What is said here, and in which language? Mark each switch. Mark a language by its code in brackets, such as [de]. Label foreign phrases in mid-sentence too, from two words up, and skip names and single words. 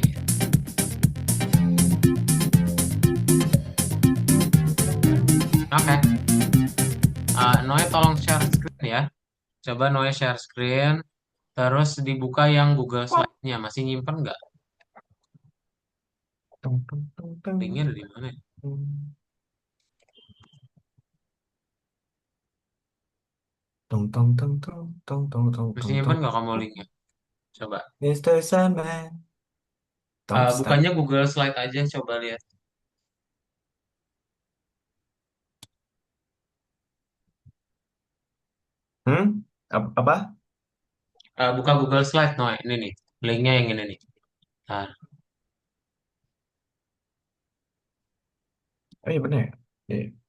[id] Oke, Noe tolong [en] share screen [id] ya. Coba Noe [en] share screen, [id] terus dibuka yang Google Slide-nya. Masih nyimpen nggak? tung, tung, tung, tung, Linknya ada di mana ya? tung. tong tong tong tong tong tong Masih tong nyimpen tong. nggak kamu linknya? Coba. [en] Mr. Sandman, don't stop. [id] Bukannya Google Slide aja, coba lihat. Hmm? Apa? Buka Google Slide, no, ini nih. Linknya yang ini nih. Ntar. Oh iya bener ya. Iya.